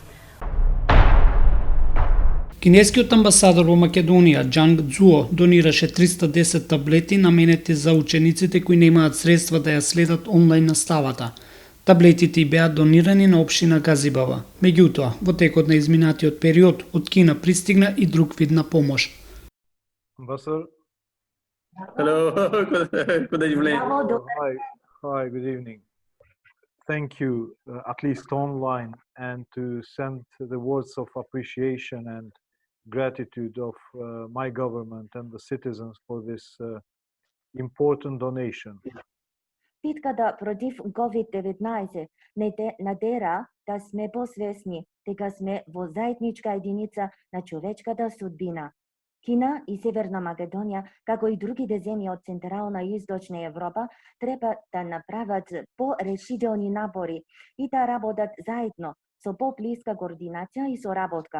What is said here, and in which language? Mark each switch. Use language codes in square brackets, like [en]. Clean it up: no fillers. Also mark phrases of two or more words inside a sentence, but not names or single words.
[mk] Кинескиот амбасадор во Македонија, Џанг Дзуо, донираше 310 таблети наменети за учениците кои немаат средства да ја следат онлайн наставата. Таблетите и беа донирани на општина Газибава. Меѓутоа, во текот на изминатиот период, од Кина пристигна и друг вид на помош. [en] Ambassador. Hello, good evening. Hi, good evening. Thank you, at least online, and to send the words of appreciation and gratitude of my government and the citizens for this important donation. [mk] Битката против COVID-19 не надера да сме посвесни, дека сме во заедничка единица на човечката судбина. Кина и Северна Македонија, како и другите земји од Централна и Источна Европа, треба да направат порешителни напори и да работат заедно со поблиска координација и соработка.